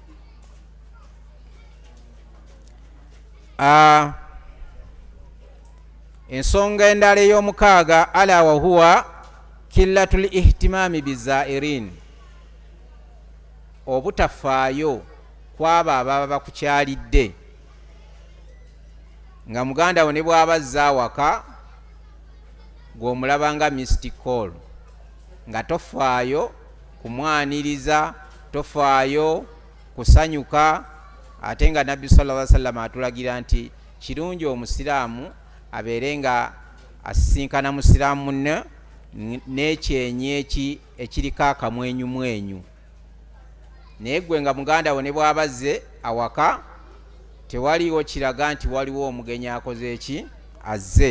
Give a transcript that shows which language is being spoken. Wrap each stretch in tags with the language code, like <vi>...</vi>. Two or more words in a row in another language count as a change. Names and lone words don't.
<lg>Ensonga endala ey'omukaaga</lg> <ar>ألا وهو قلة الاهتمام بالزائرين,</ar> <lg>obutafaayo kwaba ababa bakukyalidde. Nga muganda we ne bw'aba azze awaka gw'omulaba nga</lg> <en>missed call,</en> <lg>nga tofaayo kumwaniriza, tofaayo kusanyuka, ate nga nabbi</lg> <ar>صلى الله عليه وسلم</ar> <lg>atulagira nti kirungi omusiraamu abeere nga asisinkana musiraamu munne n'ekyenyi ekiriko akamwenyumwenyu. Naye gwe nga muganda wo ne bw'abazze awaka tewaliwo kiraga nti waliwo omugenyi akoze eki azze.</lg>